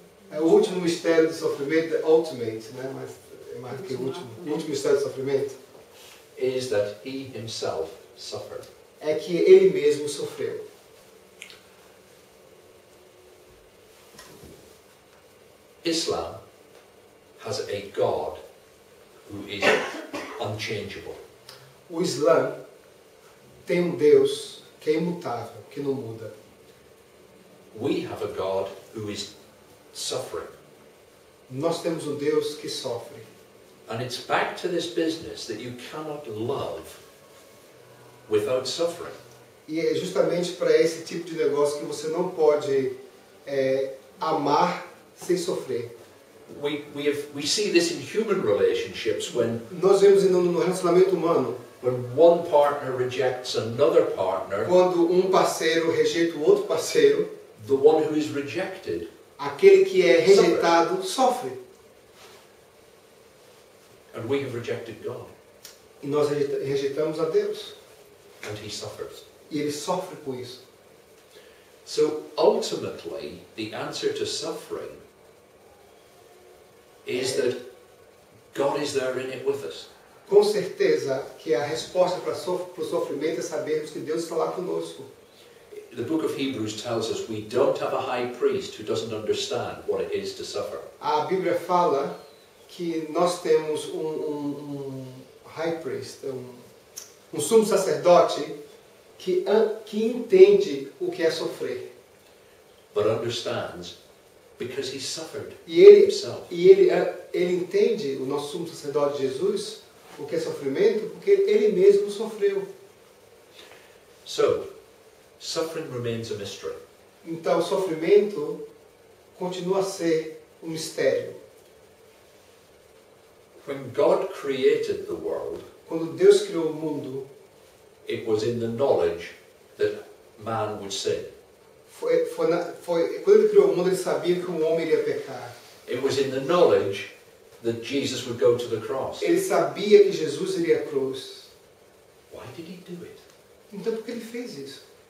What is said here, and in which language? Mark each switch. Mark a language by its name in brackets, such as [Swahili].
[Portuguese] É o último mistério do sofrimento, ultimate, né? Mas é mais do que o último. O último mistério do sofrimento [English] is that he himself suffered. [Portuguese] é que ele mesmo sofreu. [English] Islam has a God who is unchangeable. [Portuguese] O Islã tem um Deus que é imutável, que não muda. [English] We have a God who is suffering. [Portuguese] Nós temos um Deus que sofre. [English] And it's back to this business that you cannot love without suffering. [Portuguese] E é justamente para esse tipo de negócio que você não pode amar sem sofrer. [English] We see this in human relationships when [Portuguese] Nós vemos no relacionamento humano, [English] one partner rejects another partner, [Portuguese] quando um parceiro rejeita o outro parceiro, [English] the one who is rejected, [Portuguese] aquele que é rejeitado sofre. [English] and we have rejected God, [Portuguese] E nós rejeitamos a Deus. [English] and he suffers. [Portuguese] E ele sofre com isso. [English] So ultimately, the answer to suffering is that God is there in it with us. [Portuguese] Com certeza que a resposta para o sofrimento é sabermos que Deus está lá conosco. [English] The book of Hebrews tells us we don't have a high priest who doesn't understand what it is to suffer. [Portuguese] A Bíblia fala que nós temos um [English] high priest, [Portuguese] um sumo sacerdote que entende o que é sofrer. [English] But understands because he suffered [Portuguese] E ele [English] himself. [Portuguese] entende, o nosso sumo sacerdote Jesus, o que é sofrimento, porque ele mesmo sofreu. [English] So, suffering remains a mystery. [Portuguese] Então, o sofrimento continua a ser um mistério. [English] When God created the world, [Portuguese] Quando Deus criou o mundo, [English] it was in the knowledge that man would sin. [Portuguese] quando ele criou o mundo, ele sabia que um homem iria pecar. [English] It was in the knowledge that Jesus would go to the cross. [Portuguese] Ele sabia que Jesus iria à cruz. [English] Why did he do it? [Portuguese] Então, por que ele fez isso?